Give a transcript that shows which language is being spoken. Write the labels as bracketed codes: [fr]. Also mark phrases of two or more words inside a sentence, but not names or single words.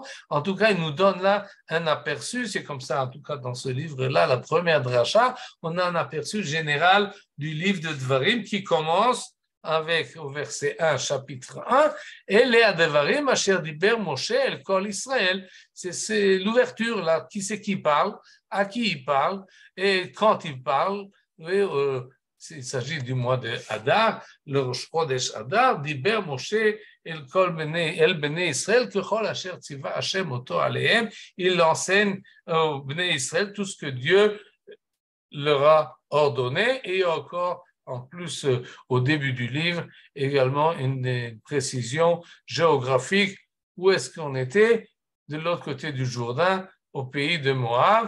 [fr] En tout cas, il nous donne là un aperçu, c'est comme ça en tout cas dans ce livre-là, la première dracha, on a un aperçu général du livre de Devarim qui commence avec au verset 1, chapitre 1, et les Devarim, [he] אשר דבר משה אל כל ישראל. [fr] C'est l'ouverture là, qui c'est qui parle, à qui il parle, et quand il parle. Il s'agit du mois de Adar, le [he] ראש חודש אדר, דבר משה אל בני ישראל ככל אשר צוה השם אותו אליהם. [fr] Il enseigne aux [he] בני ישראל [fr] tout ce que Dieu leur a ordonné, et encore en plus au début du livre également une précision géographique. Où est-ce qu'on était? De l'autre côté du Jourdain, au pays de Moab.